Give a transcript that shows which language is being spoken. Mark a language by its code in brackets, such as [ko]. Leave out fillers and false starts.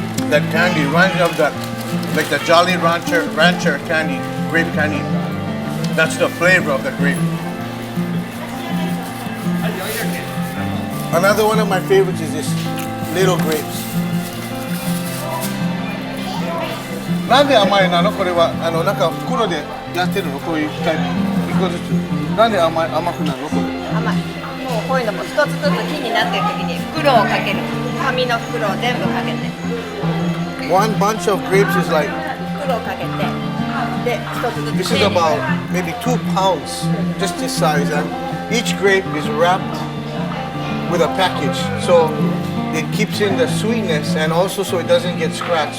[en] That candy reminds me of that, like the Jolly Rancher candy, grape candy. That's the flavor of the grape. Another one of my favorites is this little grapes. [ja] なんで甘いなのこれはなんか袋でやってるのこういうタイプ一個ずつなんで甘くなるのこれ甘い。もうこういうのも一つずつ木になってる時に袋をかける。紙の袋を全部かけて。 [en] One bunch of grapes is like [ja] 袋をかけて。で一つずつ。 [en] this is about maybe 2 pounds, just this size, and each grape is wrapped with a package, so it keeps in the sweetness and also so it doesn't get scratched.